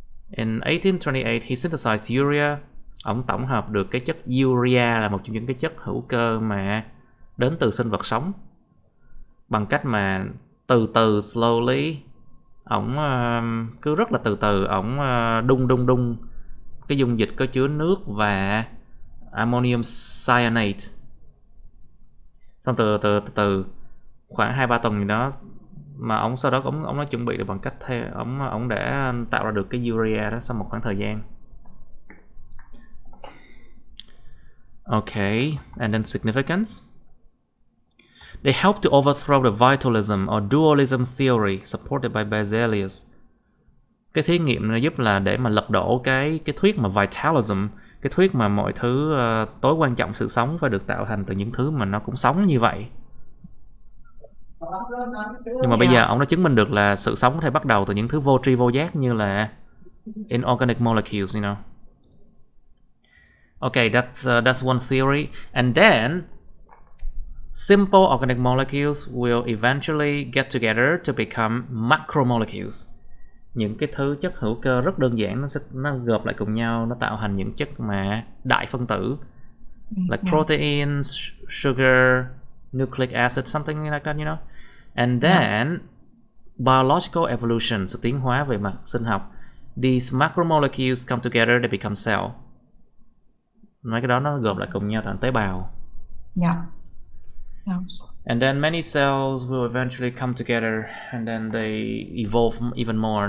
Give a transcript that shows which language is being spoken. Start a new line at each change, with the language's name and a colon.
English: In 1828 he synthesized urea.
Vietnamese: Ông tổng hợp được cái chất urea, là một trong những cái chất hữu cơ mà đến từ sinh vật sống, bằng cách mà từ từ slowly, ổng cứ rất là từ từ, ổng đun cái dung dịch có chứa nước và ammonium cyanate. Xong từ khoảng 2-3 tuần gì đó mà ổng sau đó ổng đã chuẩn bị được bằng cách ổng đã tạo ra được cái urea đó sau một khoảng thời gian.
English: Okay, and then significance. They helped to overthrow the vitalism or dualism theory supported by Berzelius.
Vietnamese: Cái thí nghiệm này giúp là để mà lật đổ cái thuyết mà vitalism, cái thuyết mà mọi thứ tối quan trọng sự sống phải được tạo thành từ những thứ mà nó cũng sống như vậy. Nhưng mà bây giờ ông đã chứng minh được là sự sống có thể bắt đầu từ những thứ vô tri vô giác như là
English: inorganic molecules, Okay, that's one theory. And then simple organic molecules will eventually get together to become macromolecules.
Vietnamese: Những cái thứ chất hữu cơ rất đơn giản nó gộp lại cùng nhau, nó tạo thành những chất mà đại phân tử,
English: like proteins, sugar, nucleic acid, something like that, you know. And then biological evolution,
Vietnamese: sự tiến hóa về mặt sinh học,
English: these macromolecules come together, they become cell.
Vietnamese: Mấy cái đó nó gộp lại cùng nhau thành tế bào.
English: And then many cells will eventually come together and then they evolve even more.